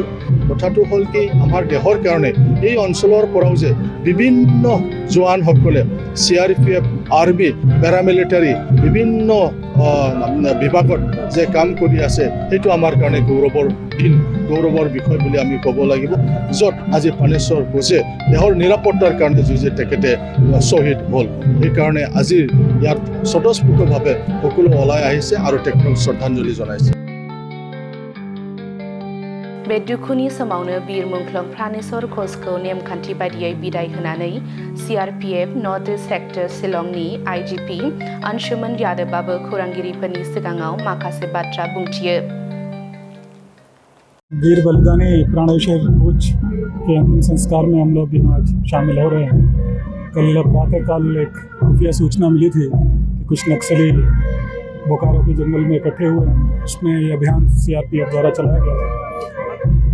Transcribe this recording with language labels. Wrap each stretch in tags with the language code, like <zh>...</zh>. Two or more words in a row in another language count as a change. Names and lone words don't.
<as>কথাটো হ'ল কি আমাৰ দেশৰ কাৰণে এই অঞ্চলৰ পৰাও যে বিভিন্ন জোৱানসকলে CRPF, আৰ্মি, পেৰামিলিটাৰী বিভিন্ন বিভাগত যে কাম কৰি আছে সেইটো আমাৰ কাৰণে গৌৰৱৰ দিন, গৌৰৱৰ বিষয় বুলি আমি ক'ব লাগিব। য'ত আজি প্ৰাণেশ্বৰ ঘোষে দেশৰ নিৰাপত্তাৰ কাৰণে যুঁজি তেখেতে শ্বহীদ হ'ল। সেইকাৰণে আজি ইয়াত স্বতঃস্ফূৰ্তভাৱে সকলো ওলাই আহিছে আৰু তেখেতক শ্ৰদ্ধাঞ্জলি জনাইছে।</as> <brx>बे दुखुनि समावनो बीर मुंख्लं प्राणेश्वर घोषखौ नेमखान्थि बायदियै बिदाय होनानै CRPF</brx> <en>north east sector</en> <brx>शिलंनि IGP अंशुमन यादवआबो खौरांगिरिफोरनि सिगाङाव माखासे बाथ्रा बुंथियो।</brx> <hi>वीर बलिदानी प्राणेश्वर घोष के अंतिम संस्कार में हम लोग आज शामिल हो रहे हैं। कल प्रातःकाल एक खुफिया सूचना मिली थी कि कुछ नक्सली बोकारो के जंगल में इकट्ठे हुए हैं। उसमें ये अभियान CRPF द्वारा चलाया गया था।</hi>